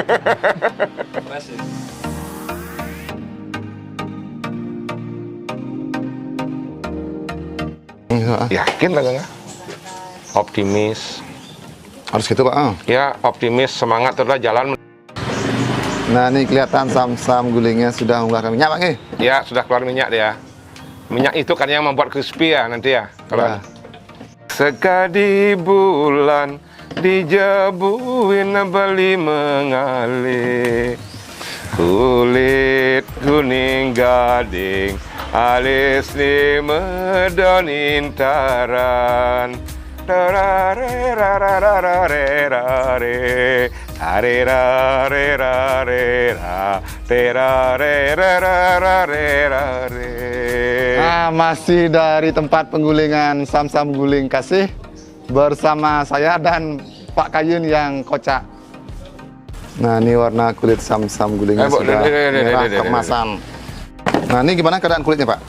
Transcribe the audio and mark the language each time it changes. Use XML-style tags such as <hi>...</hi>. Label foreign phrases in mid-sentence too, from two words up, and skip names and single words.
<id>Yakin lah nggak? Optimis. Harus gitu Pak. Ya optimis, semangat terus jalan. Nah ini kelihatan Samsam gulingnya sudah mengeluarkan minyak Pak. Ya sudah keluar minyak dia. Minyak itu kan yang membuat crispy ya nanti ya.</id> <ban>Kalau sekadi bulan dijebuin bali mengalir, kulit kuning gading alis di medon intaran. Tarare rararare rare tare rare rare ra terare rare rare.</ban> <id>Nah masih dari tempat penggulingan Samsam Guling Kasih bersama saya dan Pak Kayun yang kocak. Nah ini warna kulit Samsam gulingnya sudah merah keemasan. Nah ini gimana keadaan kulitnya Pak?</id>